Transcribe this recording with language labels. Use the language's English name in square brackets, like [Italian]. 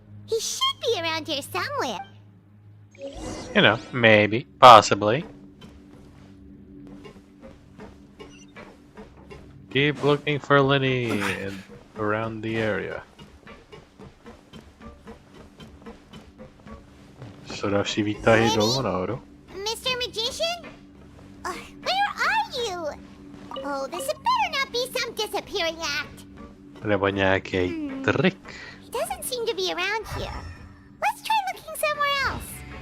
[English] He should be around here somewhere. You know, maybe, possibly. Keep looking for Lenny around the area. [Czech] Co další výtahy dolů nahoru? [English] Mr. Magician? Where are you? Oh, this had better not be some disappearing act. [Czech] Nebo nějaký trik. [English] He doesn't seem to be around here. Let's try looking somewhere else.